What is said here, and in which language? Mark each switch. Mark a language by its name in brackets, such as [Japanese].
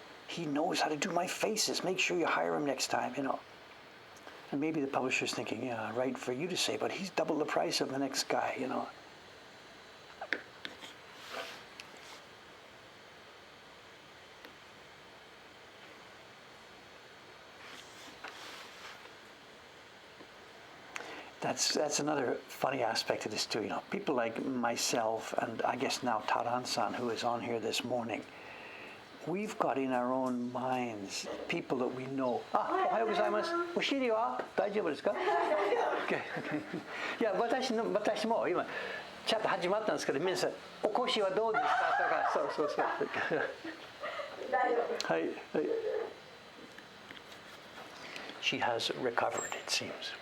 [English] He knows how to do my faces. Make sure you hire him next time, And maybe the publisher's thinking, yeah, right for you to say, but he's double the price of the next guy, That's another funny aspect of this too. People like myself and I guess now Taran-san, who is on here this morning, we've got in our own minds people that we know. [Japanese] Ohayou gozaimasu. Oshiri wa daijoubu desu ka? Okay. いや、私も今ちゃんと始まったんですけど、皆さんお腰はどうですかとか、そう。はい。 [English] She has recovered, it seems.